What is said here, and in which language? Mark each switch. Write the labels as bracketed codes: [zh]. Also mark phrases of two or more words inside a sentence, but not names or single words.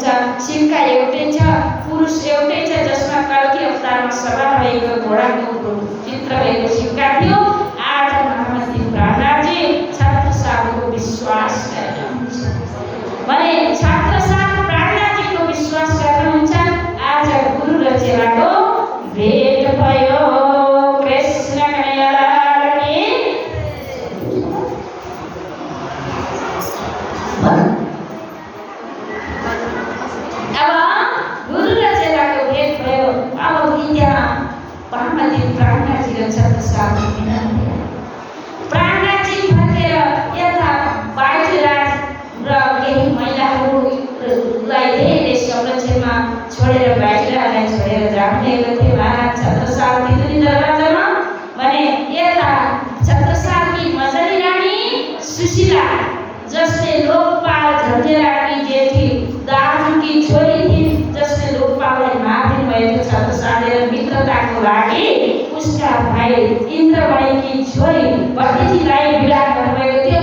[ne] सिक्का एउटै छ, पुरुष एउटै छ जसमा कल्की अवतारमा सवार भएको घोडाको चित्र भएको सिक्का थियो। आज मामाजी प्राणनाथजी छत्रसालको विश्वास गर्नुहुन्छ भने छत्रसाल प्राणनाथजीको विश्वास गर्नुहुन्छ। आज गुरु र चेलाको भेट भयो। [hi] कृष्ण कन्हैयालाल की। [ne] अब गुरु र चेलाको भेट भयो। अब यहाँ मामाजी प्राणनाथजी र छत्रसाल प्राणनाथजी फर्केर यता बाइजराज र केही महिलाहरूलाई धेरै संरक्षणमा छोडेर बाइजराजलाई छोडेर जानुभएको थियो महाराज छत्रसाल तितुली दरबारमा भने यता छत्रसालकी मजली रानी सुशीला जसले लोकपाल झन्झेराकी जेठी दाजुकी छोरी थिइन्, जसले लोकपाललाई मारिदिनु भएको छत्रसालले र मित्रताको लागि उसका भाइ इन्द्रमणिकी छोरी भतिजीलाई विवाह गर्नुभएको थियो।